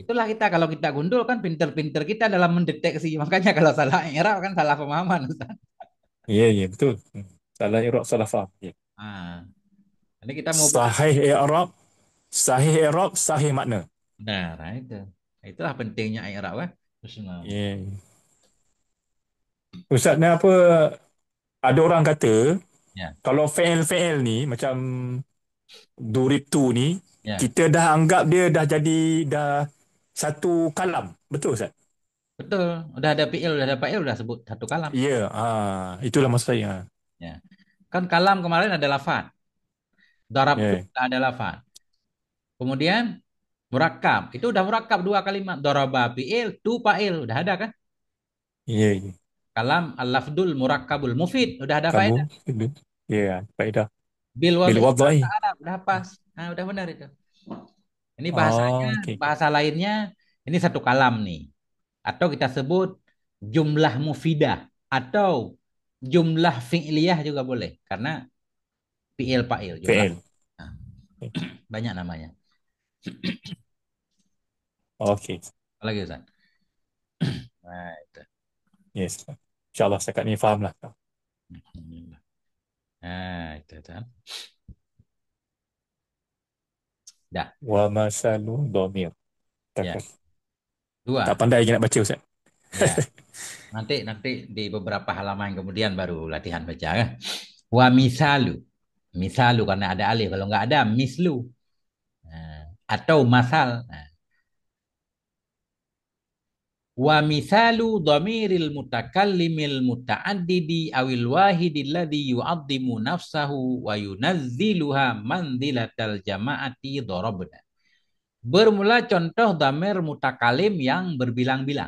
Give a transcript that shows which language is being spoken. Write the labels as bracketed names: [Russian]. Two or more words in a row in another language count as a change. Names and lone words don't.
[Indonesian] itulah kita kalau kita gundul kan pinter-pinter kita dalam mendeteksi. Makanya kalau salah i'rab kan salah pemahaman, Ustaz. Ya, ya, betul. Salah Iraq, salah faham. Ya. Nah, ini kita mau Sahih I'rab, sahih I'rab, sahih makna. benar, nah itu. Nah, itulah pentingnya i'rab kan. Bismillah. Ya. [Malay] Ustaz, ni apa, ada orang kata, Ya, kalau fail-fail ni, macam Durib tu ni, ya. kita dah anggap dia dah jadi dah satu kalam. Betul Ustaz? Betul. [Indonesian] Udah ada fi'il, udah ada fa'il, udah sebut satu kalam. Ya, itulah maksud saya. Ya. Kan kalam kemarin ada lafaz. Darab tu Ya, ada lafaz. Kemudian Murakab. Itu udah murakab dua kalimat. Daraba fi'il, tu fa'il. Udah ada kan? Iya, iya. [Arabic] الكلام اللفظ المركب المفيد. [Indonesian] Udah ada Kamu, faedah. itu. Iya, faedah. Bil Bil wad'i wadai. bahasa Arab. Udah pas. Nah, udah benar itu. Ini bahasanya, Oh, oke. bahasa lainnya, ini satu kalam nih. Atau kita sebut jumlah mufidah. Atau jumlah fi'liyah juga boleh. Karena fi'il fa'il jumlah. PL. Nah, banyak namanya. Oke. Apalagi Ustaz? Nah, itu. Yes. [Malay] InsyaAllah setakat ni faham lah. [Indonesian] Nah, itu kan. Dah, [Arabic] ومثال الضمير. [Indonesian] ya. [Malay] Tak, tak Dua. pandai lagi nak baca Ustaz. Ya. [Indonesian] Nanti nanti di beberapa halaman kemudian baru latihan baca ya. Wa misalu. Misalu karena ada alif. Kalau nggak ada mislu. Nah, atau masal. Nah, [Arabic] ومثال ضمير المتكلم المتعدد أو الواحد الذي يعظم نفسه وينزلها منزلة الجماعة ضربنا. [Indonesian] Bermula contoh dhamir mutakalim yang berbilang-bilang.